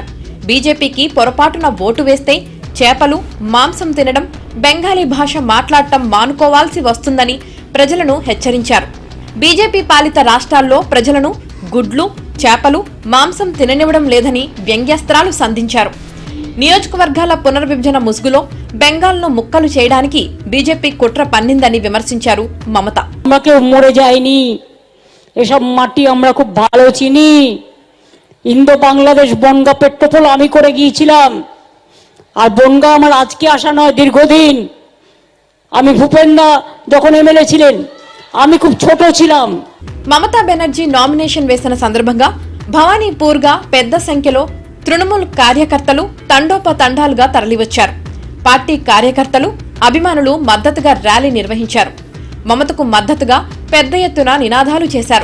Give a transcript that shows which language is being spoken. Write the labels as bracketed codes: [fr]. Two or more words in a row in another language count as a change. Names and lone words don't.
[te] బీజేపీకి పొరపాటున ఓటు వేస్తే చేపలు, మాంసం తినడం, బెంగాలీ భాష మాట్లాడటం మానుకోవాల్సి వస్తుందని ప్రజలను హెచ్చరించారు. బీజేపీ పాలిత రాష్ట్రాల్లో ప్రజలను గుడ్లు, చేపలు, మాంసం తిననివ్వడం లేదని వ్యంగ్యాస్త్రాలు సంధించారు. నియోజకవర్గాల పునర్విభజన ముసుగులో బెంగాల్ను ముక్కలు చేయడానికి బీజేపీ కుట్ర పన్నిందని విమర్శించారు మమత. [bn] মরে যায়নি, এসব মাটি আমরা খুব ভালো চিনি. ইন্দো বাংলাদেশ বনগা পেট্রোপোল আমি করে গিয়েছিলাম, আর বনগা আমার আজকে আসা নয়, দীর্ঘদিন. আমি ভূপেন্দা যখন এমএলএ ছিলেন, আমি খুব ছোট ছিলাম. [te] మమతా బెనర్జీ నామినేషన్ వేసిన సందర్భంగా భవానీపూర్గా పెద్ద సంఖ్యలో తృణమూల్ కార్యకర్తలు తండోపతండాలుగా తరలివచ్చారు. పార్టీ కార్యకర్తలు, అభిమానులు మద్దతుగా ర్యాలీ నిర్వహించారు. మమతకు మద్దతుగా పెద్ద ఎత్తున నినాదాలు చేశారు.